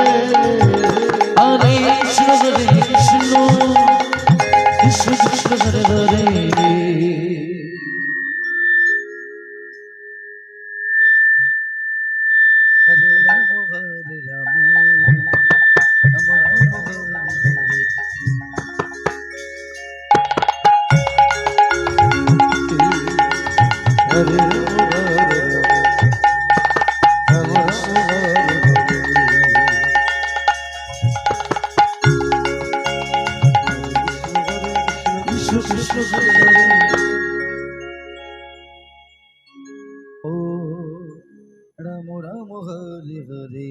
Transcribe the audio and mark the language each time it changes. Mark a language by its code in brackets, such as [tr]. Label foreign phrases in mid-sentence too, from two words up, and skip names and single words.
[sa] হরে কৃষ্ণ হরে কৃষ্ণ কৃষ্ণ কৃষ্ণ হরে হরে হরে রাম রাম রাম হরে হরে হরে রাম হরে রাম রাম কৃষ্ণ কৃষ্ণ হরে হরে ও রাম রাম হরে হরে